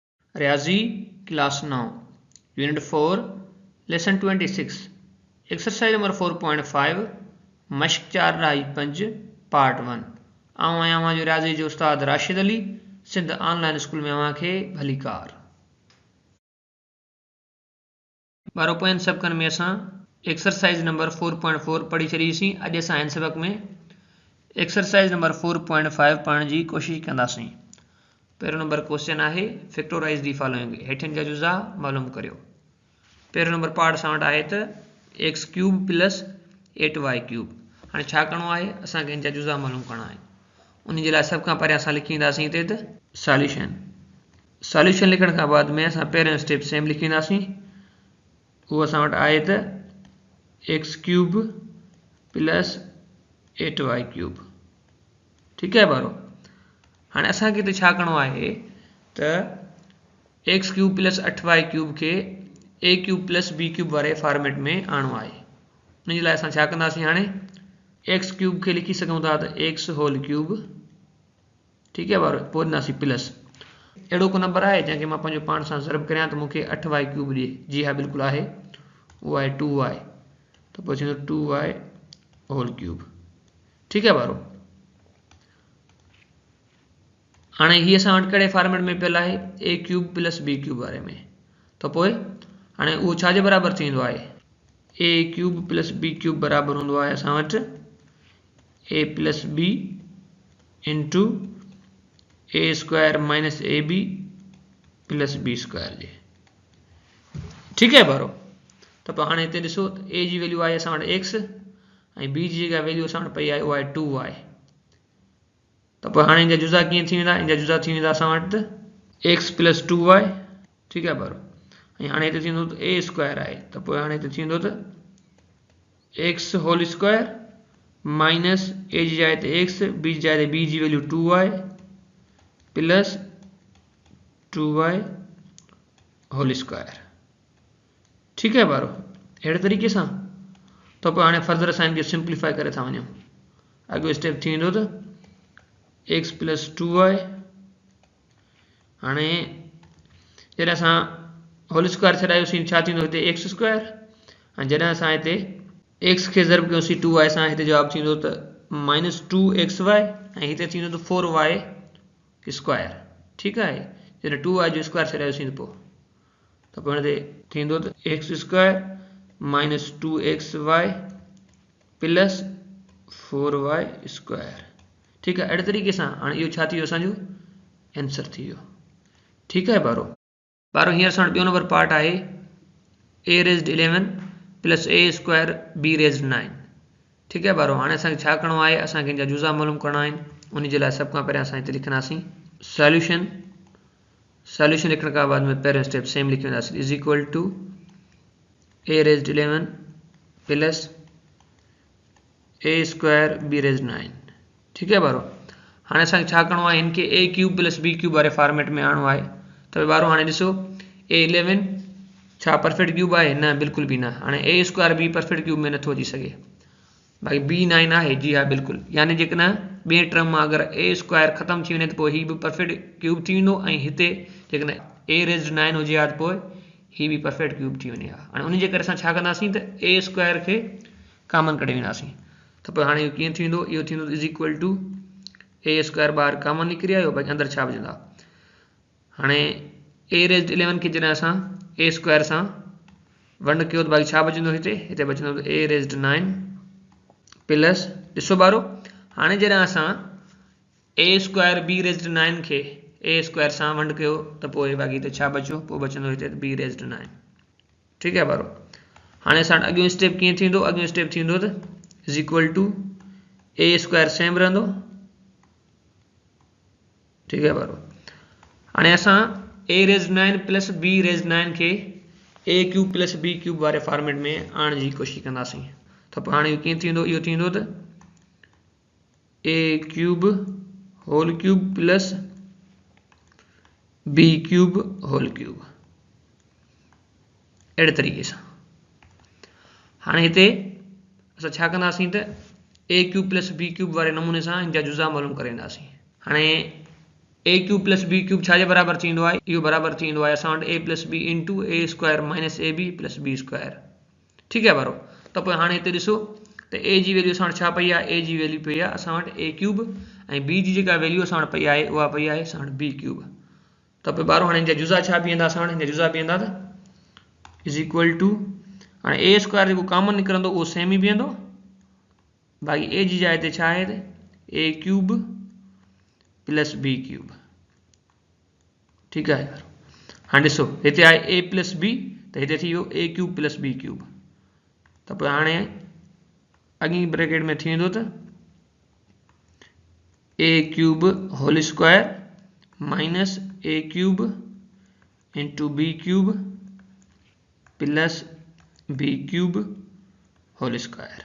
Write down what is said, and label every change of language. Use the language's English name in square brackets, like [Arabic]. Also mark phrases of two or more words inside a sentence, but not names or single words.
[Sindhi] रियाजी [English] class 9 unit 4 lesson 26 exercise number 4.5 [Sindhi] मश्क 4.5 पार्ट 1 आऊं आहियां जो रियाजी जो उस्ताद राशिद अली सिंध ऑनलाइन स्कूल में अवां खे भली कार बारो पोयनि सबकनि में असां [English] exercise number 4.4 [Sindhi] पढ़ी छॾीसीं। अॼु असां हिन सबक में [English] exercise number 4.5 [Sindhi] पढ़ण जी कोशिश कंदासीं। पहिरों नंबर क्वेश्चन आहे [English] factorize the following [Sindhi] हेठनि जा जुज़ा मालूम करियो। पहिरों नंबर पार्ट असां वटि आहे त [English] x cube plus 8y cube. [Sindhi] हाणे छा करिणो आहे, असांखे हिन जा जुज़ा मालूम करणा आहिनि। उन जे लाइ सभ खां पहिरियों असां लिखींदासीं हिते त सॉल्यूशन लिखण खां बाद में असां पहिरियों [English] step same [Sindhi] लिखींदासीं। उहो असां वटि आहे त [English] x cube plus 8y cube. [Sindhi] ठीकु आहे ॿारो। हाणे असांखे हिते छा करिणो आहे त [English] x cube plus 8y cube [Sindhi] खे [English] a cube plus b cube [Sindhi] वारे फॉर्मेट में आणिणो आहे। उन जे लाइ असां छा कंदासीं, हाणे [English] x cube [Sindhi] खे लिखी सघूं था त [English] x whole cube. [Sindhi] ठीकु आहे ॿारो, पोइ ॾींदासीं प्लस अहिड़ो को नंबर आहे जंहिंखे मां पंहिंजो पाण सां ज़रब करियां त मूंखे [English] 8y cube [Sindhi] ॾिए। जी हा बिल्कुलु आहे, उहो आहे 2y, त पोइ थींदो [English] 2y whole cube. [Sindhi] ठीकु आहे ॿारो। हाणे हीअ असां वटि कहिड़े फॉर्मेट में पियल आहे, [English] a cube plus b cube [Sindhi] वारे में। त पोइ हाणे उहो छाजे बराबरि थींदो आहे, [English] a cube plus b cube [Sindhi] बराबरि हूंदो आहे असां वटि [English] a plus b into a square minus a b plus b square [Sindhi] जे। ठीकु आहे ॿारो। त पोइ हाणे हिते ॾिसो ए जी वैल्यू आहे असां वटि एक्स ऐं बी जी जेका वैल्यू असां वटि पई आहे उहा आहे 2y। त पोइ हाणे हिन जा जुज़ा कीअं थी वेंदा, हिन जा जुज़ा थी वेंदा असां वटि त [English] x plus 2y. [Sindhi] ठीकु आहे ॿारो। ऐं हाणे हिते थींदो त [English] a square [Sindhi] आहे, त पोइ हाणे हिते थींदो त [English] x whole square minus [Sindhi] ए जी जाइ ते एक्स, बी जी जाइ ते बी जी वैल्यू [English] 2y plus 2y whole square. [Sindhi] ठीकु आहे ॿारो, अहिड़े तरीक़े सां। त पोइ हाणे फर्दर असां हिनखे सिंप्लीफाई करे था वञूं। अॻियो स्टेप थी वेंदो त [English] x plus 2y. [Sindhi] हाणे जॾहिं असां [English] whole square [Sindhi] छॾायोसीं छा थींदो, हिते [English] x square. [Sindhi] ऐं जॾहिं असां हिते एक्स खे ज़रब कयोसीं 2y सां, हिते जवाबु थींदो त [English] minus 2xy [Sindhi] ऐं हिते थींदो त [English] 4y square. [Sindhi] ठीकु आहे, जॾहिं 2y जो स्क्वायर छॾायोसीं त पोइ हिते थींदो त [English] x square minus 2xy plus 4y square. [Sindhi] ठीकु आहे, अहिड़े तरीक़े सां। हाणे इहो छा थी वियो, असांजो आंसर थी वियो। ठीकु आहे ॿारो। ॿारो हींअर असां वटि ॿियो नंबर पार्ट आहे [English] a raised 11 plus a square b raised 9. [Sindhi] ठीकु आहे ॿारो। हाणे असांखे छा करिणो आहे, असांखे हिन जा जुज़ा मालूम करणा आहिनि। उन जे लाइ सभ खां पहिरियों असां हिते लिखंदासीं सॉल्यूशन लिखण खां बाद में पहिरियों [English] step same [Sindhi] लिखी वेंदासीं [English] is equal to a raised 11 plus a square b raised 9. [Sindhi] ठीकु आहे ॿारो। हाणे असांखे छा करिणो आहे, हिन खे [English] a cube plus b cube [Sindhi] वारे फॉर्मेट में आणिणो आहे। त ॿारो हाणे ॾिसो ए 11 छा [English] perfect cube [Sindhi] आहे, न बिल्कुलु बि न। हाणे [English] a square b perfect cube [Sindhi] में नथो अची सघे। बाक़ी बी 9 आहे, जी हा बिल्कुलु। यानी जेकॾहिं ॿिए टर्म मां अगरि [English] a square [Sindhi] ख़तमु थी वञे त पोइ हीअ बि [English] perfect cube [Sindhi] थी वेंदो, ऐं हिते जेकॾहिं [English] a raised 9 [Sindhi] हुजे हा त पोइ हीअ बि [English] perfect cube [Sindhi] थी वञे हा। हाणे उन जे करे असां छा कंदासीं त [English] a square [Sindhi] खे कॉमन कढी वेंदासीं। त पोइ हाणे इहो कीअं थींदो, इहो थींदो [English] is equal to a square [Sindhi] ॿाहिरि कॉमन निकिरी आयो, बाक़ी अंदरि छा विझंदा। हाणे [English] a raised 11 [Sindhi] खे जॾहिं असां [English] a square [Sindhi] सां वंड कयो त बाक़ी छा बचंदो, हिते बचंदो त [English] a raised 9 plus. [Sindhi] ॾिसो ॿारो, हाणे जॾहिं असां [English] a square b raised 9 [Sindhi] खे [English] a square [Sindhi] सां वंड कयो त पोइ बाक़ी हिते छा बचियो, पोइ बचंदो हिते [English] b raised 9. [Sindhi] ठीकु आहे ॿारो। हाणे असां अॻियो स्टेप कीअं थींदो, अॻियो स्टेप थींदो त [English] is equal to a square same [Sindhi] रहंदो। ठीकु आहे ॿारो। हाणे असां [English] a raised 9 plus b raised 9 [Sindhi] खे [English] a cube plus b cube [Sindhi] वारे फॉर्मेट में आणण जी कोशिशि कंदासीं। त पोइ हाणे इहो कीअं थींदो, इहो थींदो त [English] a cube whole cube plus b cube whole cube. [Sindhi] अहिड़े तरीक़े सां। हाणे हिते असां छा कंदासीं त [English] a cube plus b cube [Sindhi] वारे नमूने सां हिन जा जुज़ा मालूम करे वेंदासीं। हाणे [English] a cube plus b cube [Sindhi] छाजे बराबर थींदो आहे इहो बराबर थींदो आहे असां वटि [English] a plus b into a square minus a b plus b square. [Sindhi] ठीकु आहे वारो। त पोइ हाणे हिते ॾिसो त ए जी वैल्यू असां वटि छा पई आहे ए जी वैल्यू पई आहे असां वटि [English] a cube [Sindhi] ऐं बी जी जेका वैल्यू असां वटि पई आहे उहा पई आहे असां वटि [English] b cube. [Sindhi] त पोइ ॿारो हाणे हिन जा जुज़ा छा बीहंदा असां वटि हिन जा जुज़ा बीहंदा त [English] is equal to [Sindhi] हाणे [English] a square [Sindhi] जेको कॉमन निकिरंदो उहो सेम ई बीहंदो बाक़ी ए जी जाइ ते छा आहे त [English] a cube plus b cube. [Sindhi] ठीकु आहे हाणे ॾिसो हिते आहे [English] a plus b [Sindhi] त हिते थी वियो [English] a cube plus b cube. [Sindhi] त पोइ हाणे अॻी ब्रैकेट में थी वेंदो त [English] a cube whole square minus a cube into b cube plus b cube whole square.